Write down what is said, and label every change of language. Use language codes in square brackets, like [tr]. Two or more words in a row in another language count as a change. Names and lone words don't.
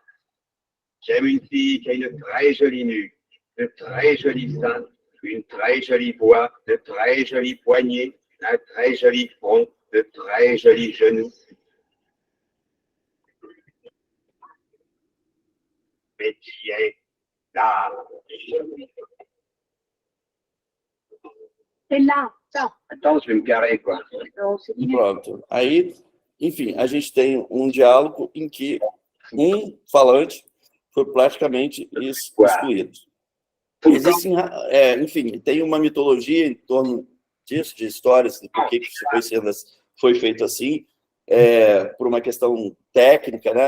[fr] J'aime une fille qui a une très jolie nuque, de très jolis seins, une très jolie voix, de très jolis poignets, un très joli front, de très jolis genoux. Mais tu es là. C'est là. Ça. Attends, je vais me garer, quoi. Non, c'est inutile. [pt] Pronto. Aí, enfim, a gente tem um diálogo em que um falante foi praticamente excluído. Existem, enfim, tem uma mitologia em torno disso, de histórias, de por que isso foi feito assim, por uma questão técnica, né?